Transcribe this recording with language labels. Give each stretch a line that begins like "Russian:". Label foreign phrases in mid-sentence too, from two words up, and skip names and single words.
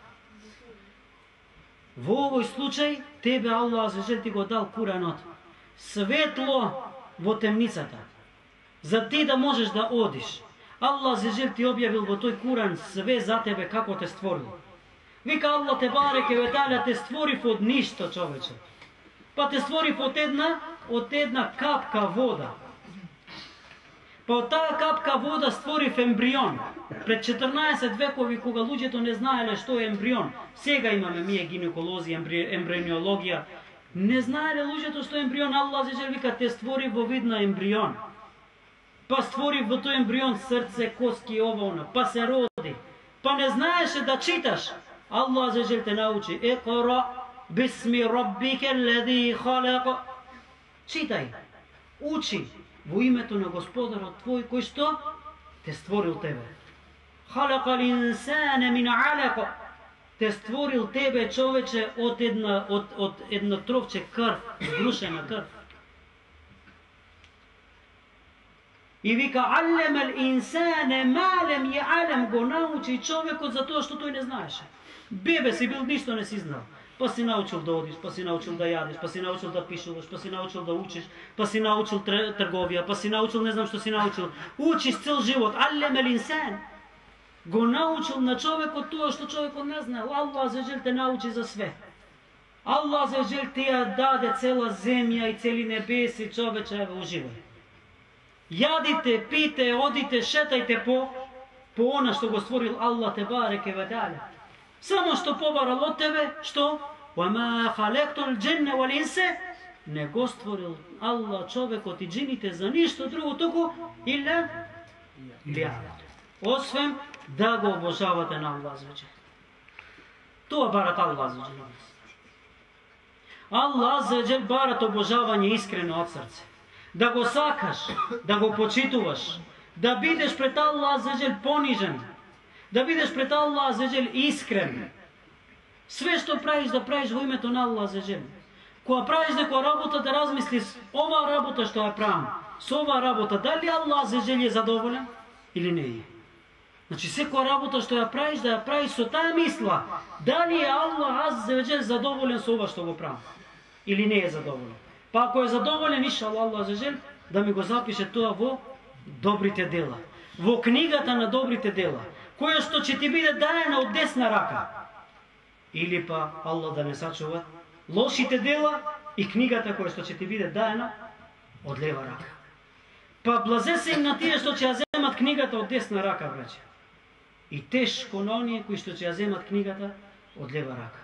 Macedonian: Во овој случај, тебе
Arabic: الله عز وجل
Macedonian: ти го дал Куранот. Светло во темницата. За ти да можеш да одиш.
Arabic: الله عز وجل
Macedonian: ти објавил во тој Куран све за тебе како те створил. Вика
Arabic: الله تبارك وتعالى,
Macedonian: те створив од ништо, човече. Па те створив од една капка вода. Па од таа капка вода створив ембрион. Пред 14 векови, кога луѓето не знаеле што е ембрион, сега имаме ние гинеколози, ембрионологија, не знаеле луѓето што е ембрион.
Arabic: الله عز وجل
Macedonian: вика, те створи во вид на ембрион. Па створи во тој ембрион срце, коски, ова, па се роди. Па не знаеше да читаш.
Arabic: الله عز وجل
Macedonian: те научи:
Arabic: اقرأ باسم ربك الذي خلق.
Macedonian: Читај, учи во името на Господарот твој кој што те створил тебе.
Arabic: خلق الإنسان من علق.
Macedonian: Те створил тебе, човече, од едно тровче крв, згрушена крв. И вика:
Arabic: علم الإنسان ما لم يعلم,
Macedonian: го научи човекот за тоа што тој не знаеше. Бебе си бил, ништо не си знал. Па си научил да одиш, па си научил да јадеш, па си научил да пишуваш, па си научил да учиш, па си научил трговија, па си научил не знам што си научил. Учиш цел живот.
Arabic: علم الإنسان.
Macedonian: го научил на човекот тоа што човекот не знае.
Arabic: الله عز
Macedonian: те научи за све.
Arabic: الله عز
Macedonian: ти ја даде цела земја и цели небеси, човече, ево уживај. Јадите, пите, одите, шетајте по она што го створил
Arabic: الله تبارك وتعالى.
Macedonian: Само што поварал од тебе, што?
Arabic: وَمَا خَلَقْتُ الْجِنَّ وَالْإِنسَ
Macedonian: не го створил Аллах човекот и џините за ништо друго токо илла освем да го обожавате на
Arabic: الله عز.
Macedonian: То је барат
Arabic: الله عز. الله عز
Macedonian: барат обожавање искрено од срца. Да го сакаш, да го почитуваш, да бидеш пред
Arabic: الله عز
Macedonian: понижен, да бидеш пред
Arabic: الله عز
Macedonian: искрен. Све што правиш да правиш у име то на
Arabic: الله عز.
Macedonian: Која правиш некоја работа да размислиш ова работа што ја правим, с ова работа, да ли
Arabic: الله عز
Macedonian: је задоволјан или не је? Значи све која работа што ја правиш да ја правиш с та мисла, да ли је
Arabic: الله عز
Macedonian: задоволјан с ова што го правим или не је задоволјан? Па ако је задоволјен, иншаллах
Arabic: الله عز
Macedonian: да ми го запише то во добрите дела. Во книгата на добрите дела. Које што ќе ти бити дајена од десна рака. Или па Аллах да не сачува лошите дела и книгата које што ќе ти бити дајена од лева рака. Па блазе се им на тије што ќе аземат книгата од десна рака, браќа. И тешко на оније који што ќе аземат книгата од лева рака.